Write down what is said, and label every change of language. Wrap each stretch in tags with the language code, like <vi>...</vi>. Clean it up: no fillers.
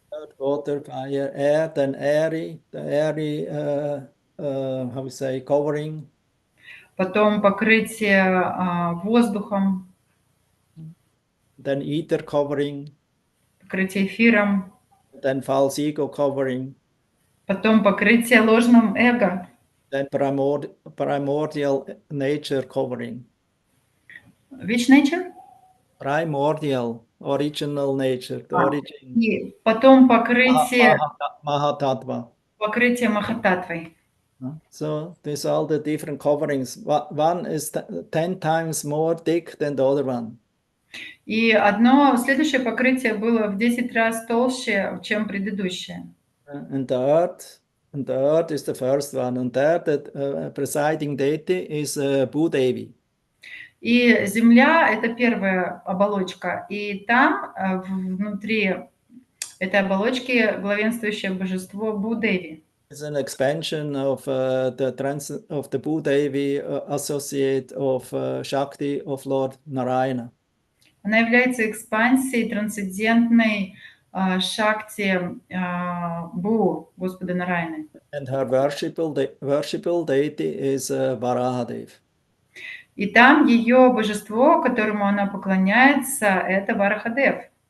<en>earth, water, fire, air, then airy, the airy, how we say, covering.</en> <ru>Потом покрытие воздухом,</ru> <en>Then ether covering,</en> <ru>покрытие эфиром,</ru> <en>then false ego covering,</en> <ru>потом покрытие ложным эго,</ru> <en>then primordial nature covering. Which nature? Primordial, original nature, the origin.</en> <ru>И потом покрытие</ru> <en>Mahatattva.</en> <ru>Махататтвой.</ru> <en>So these are all the different coverings. One is 10 times more thick than the other one.</en> <ru>И одно следующее покрытие было в 10 раз толще, чем предыдущее.</ru> <en>And the earth is the first one. And there the presiding deity is Bhudevi.</en> <ru>И земля — это первая оболочка. И там, внутри этой оболочки, главенствующее божество Бхудеви.</ru> <en>It's an expansion of the Bhudevi associate of Shakti of Lord Narayana.</en> <ru>Она является экспансией трансцендентной шакти Бу, Господа Нараяны.</ru> <en>And her worshipable deity is Varahadev.</en> <ru>И там ее божество, которому она поклоняется, это Варахадев.</ru>